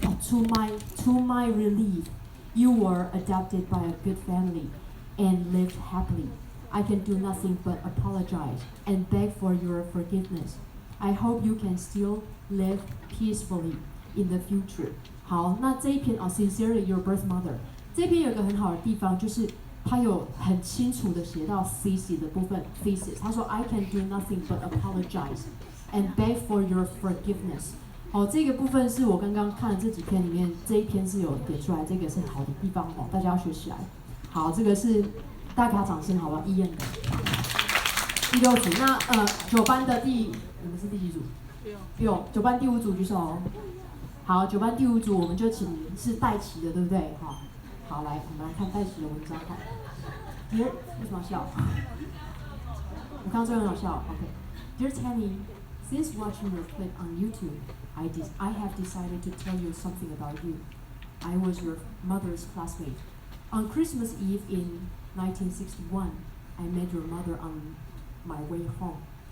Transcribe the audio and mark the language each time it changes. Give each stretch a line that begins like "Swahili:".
English: To my relief, you were adopted by a good family and lived happily. I can do nothing but apologize and beg for your forgiveness. I hope you can still live peacefully in the future.
Chinese: 好，那这一篇Sincerely Your Birth Mother 这篇有一个很好的地方，就是它有很清楚的写到 thesis 的部分 thesis。他说
English: I can do nothing but apologize and beg for your forgiveness。
Chinese: 好，这个部分是我刚刚看的这几篇里面，这一篇是有点出来，这个是好的地方大家要学起来。好，这个是大家给他掌声好不好？医院的第6组，那9班的你们是第几组？9班第5组举手。好，9班第5组我们就请是戴琪的，对不对？好，来我们来看戴琪的文章哈。为什么要笑？我看到这个很好笑。
English: OK，Dear Tammy, since watching your clip on YouTube, I have decided to tell you something about you. I was your mother's classmate. On Christmas Eve in 1961, I met your mother on my way home.